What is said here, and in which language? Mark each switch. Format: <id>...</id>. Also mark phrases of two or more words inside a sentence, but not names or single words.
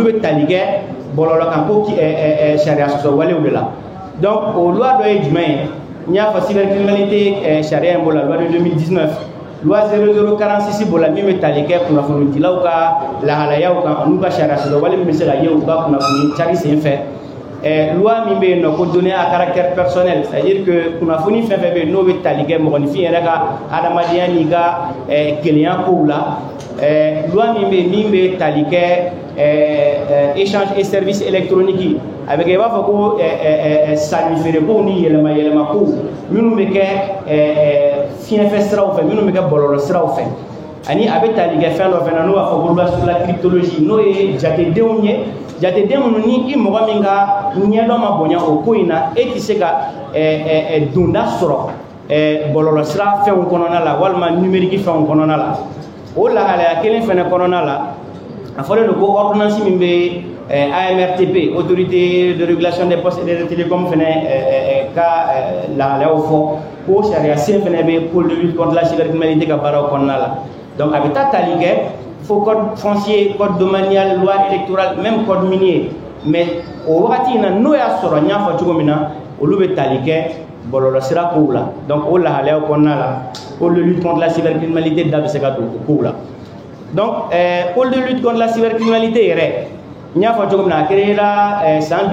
<bm>bɛ tali kɛ bɔlɔlɔ kan ko sariya sɔsɔ walew de la donc o loi dɔ ye jumɛn ye n y'a fɔ cybercriminalité sariya in b'o la</bm> <fr>loi de 2019</fr> <bm>loi 0046 b'o la min bɛ tali kɛ kunnafonidilaw ka lahalayaw kan an'u ka sariya sɔsɔ wale min bɛ se ka ye u ka kunnafoni cari sen fɛ loi min bɛ yen nɔ ko</bm> <fr>données à caractère personnel c'est-à-dire que</fr> <bm>kunnafoni fɛn fɛn bɛ yen n'o bɛ tali kɛ mɔgɔninfin yɛrɛ ka adamadenya n'i ka kelenya kow la loi min bɛ yen min bɛ tali kɛ</bm> <fr>échange et services électroniques</fr> <bm>a bɛ kɛ i b'a fɔ ko sanni feere kow ni yɛlɛma yɛlɛma kow minnu bɛ kɛ fiɲɛfɛ siraw fɛ minnu bɛ kɛ bɔlɔlɔ siraw fɛ ani a bɛ tali kɛ fɛn dɔ fana n'o b'a fɔ ko</bm> <fr>loi sur la cryptologie</fr> <bm>n'o ye jatedenw ye jateden minnu ni i mɔgɔ min ka ɲɛdɔn ma bonya o ko in na e tɛ se ka donda sɔrɔ bɔlɔlɔ sira fɛnw kɔnɔna la walima numérique fɛnw kɔnɔna la o lahalaya kelen fɛnɛ kɔnɔna la a fɔlen don ko ordonnance min bɛ AMRTP</bm> <fr>autorité de régulation des postes et des télécoms</fr> <bm>fɛnɛ ka lahalayaw fɔ ko sariya sen fɛnɛ bɛ</bm> <fr>pôle de lutte contre la cybercriminalité</fr> <bm>ka baaraw kɔnɔna la donc a bɛ taa tali kɛ fo</bm> <fr>code foncier, code domanial, loi électorale, même code minier. Mais au</fr> <bm>wagati na n'o y'a sɔrɔ n y'a fɔ cogo min na olu bɛ tali kɛ bɔlɔlɔ sira kow la donc o lahalayaw kɔnɔna la</bm> <fr>pôle de lutte contre la cybercriminalité</fr> <bm>da bɛ se ka don o kow la donc</bm> <fr>pôle de lutte contre la cybercriminalité</fr> <bm>yɛrɛ n y'a fɔ cogo min na a créé la san</bm>